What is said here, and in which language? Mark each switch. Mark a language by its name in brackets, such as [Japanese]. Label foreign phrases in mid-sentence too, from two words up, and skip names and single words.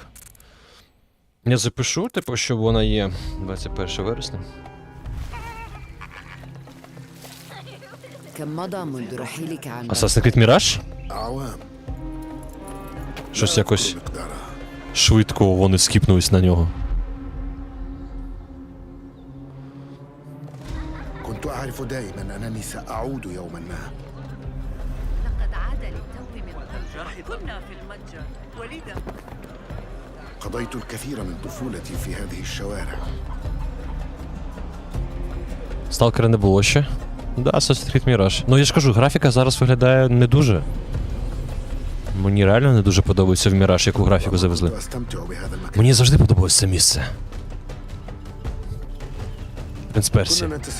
[Ukrainian] Я запишу, типу, що вона є 21 вересня. Assassin's Creed Mirage? Щось якось швидко вони скіпнулись на нього. [Arabic] قضيت الكثير من طفولتي في هذه الشوارع. [Ukrainian] Сталкера не було ще. Да, Assassin's Creed Mirage. Ну я ж кажу, графіка зараз виглядає не дуже. Мені реально не дуже подобається в Mirage, яку графіку завезли. Мені завжди подобалось це місце. Принц Персі.